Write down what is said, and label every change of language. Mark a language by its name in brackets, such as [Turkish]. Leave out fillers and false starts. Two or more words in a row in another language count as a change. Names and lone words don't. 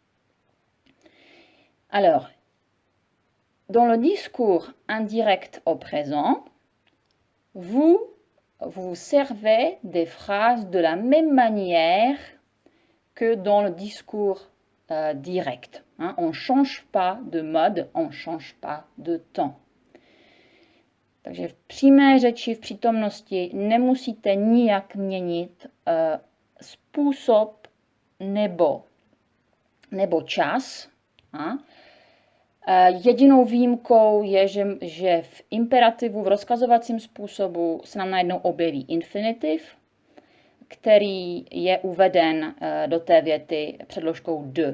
[French] Alors, dans le discours indirect au présent, vous servez des phrases de la même manière que dans le discours direct. Hein? On ne change pas de mode, on ne change pas de temps. [Czech] Takže v přímé řeči v přítomnosti nemusíte nijak měnit způsob nebo čas. A? Jedinou výjimkou je, že v imperativu, v rozkazovacím způsobu se nám najednou objeví infinitiv, který je uveden do té věty předložkou de.